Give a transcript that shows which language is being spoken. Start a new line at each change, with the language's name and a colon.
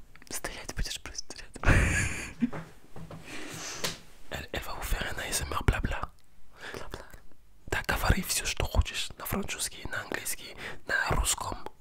Russian: Стоять будешь просто рядом.
French: Elle va vous faire un ASMR blabla.
Russian: Бла-бла. Да, говори все, что хочешь. На французский, на английский, на русском.